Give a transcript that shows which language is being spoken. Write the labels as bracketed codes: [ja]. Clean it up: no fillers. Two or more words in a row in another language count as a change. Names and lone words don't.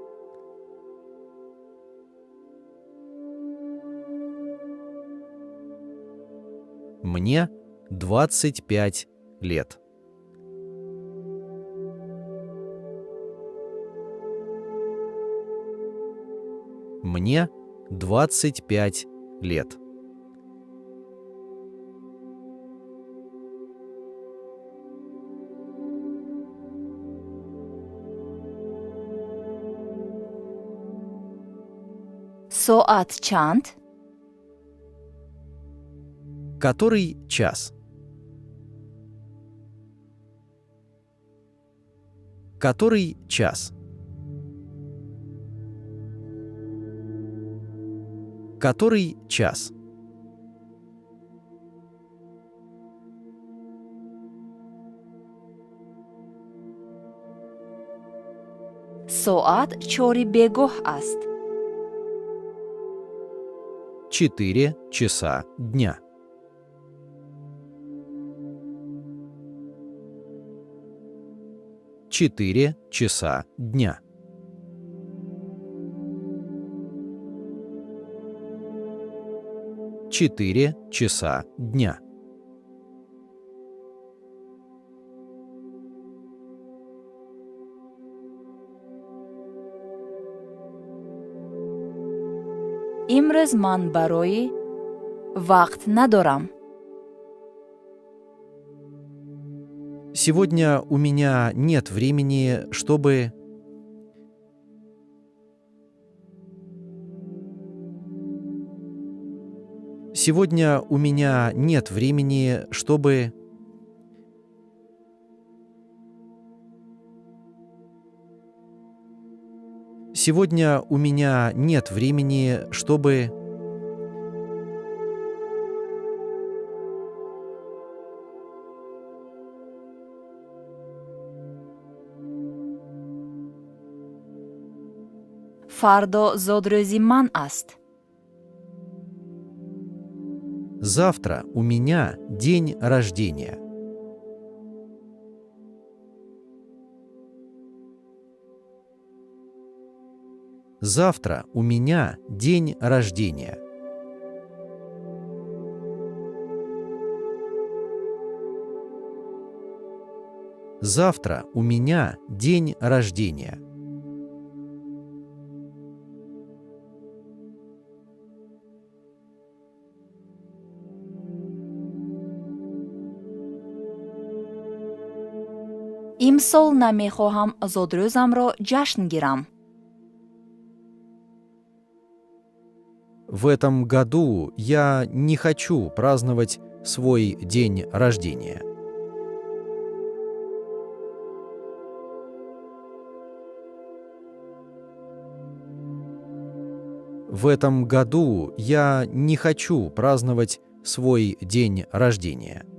[ru] Мне 25 лет. Мне 25 лет. [tg] Соат чанд? [ru] Который час? Который час? Который час? [tg] Соат чори бегоҳ аст. [ru] 4 часа дня. 4 часа дня. Четыре часа дня. [tg] имрӯз ман барои вақт надорам. [ru] Сегодня у меня нет времени, чтобы... Сегодня у меня нет времени, чтобы... Сегодня у меня нет времени, чтобы... [tg] фардо зодрӯзи ман аст. [ru] Завтра у меня день рождения. Завтра у меня день рождения. Завтра у меня день рождения. [tg] имсол намехоҳам зодрӯзамро ҷашн гирам. [ru] В этом году я не хочу праздновать свой день рождения. В этом году я не хочу праздновать свой день рождения.